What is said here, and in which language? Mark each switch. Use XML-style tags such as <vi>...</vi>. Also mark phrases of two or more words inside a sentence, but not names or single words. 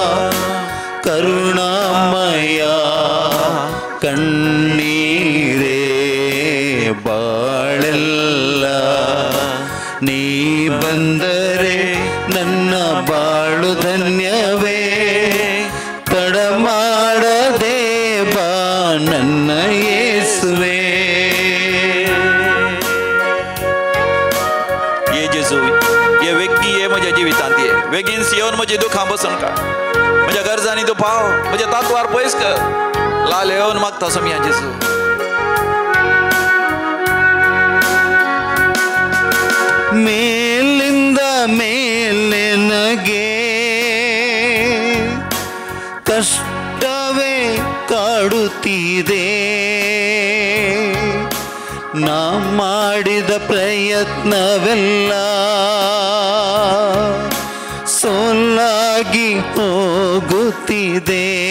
<kn>ಕರುಣಾಮಯ ಕಣ್ಣೀರೇ ಬಾಳೆಲ್ಲ ನೀ ಬಂದರೆ ನನ್ನ ಬಾಳು ಧನ್ಯವೇ ತಡ ಮಾಡದೆ ಬಾ ನನ್ನ ಯೇಸುವೆ.</kn> <kok>ये वेगी ये म्हज्या जिवितांत ये वेगीन येवन म्हजी दुखां बसून काड. म्हज्या गरजांनी तूं पाव म्हज्या तांतवार पयस कर. लाल येवन मागता समया जेसू.</kok> <kn>ಮೇಲಿಂದ ಮೇಲೆ ನಗೆ ಕಷ್ಟವೇ ಕಾಡುತ್ತಿದೆ. ನಾ ಮಾಡಿದ ಪ್ರಯತ್ನವೆಲ್ಲ ಸೋಲಾಗಿ ಹೋಗುತ್ತಿದೆ.</kn>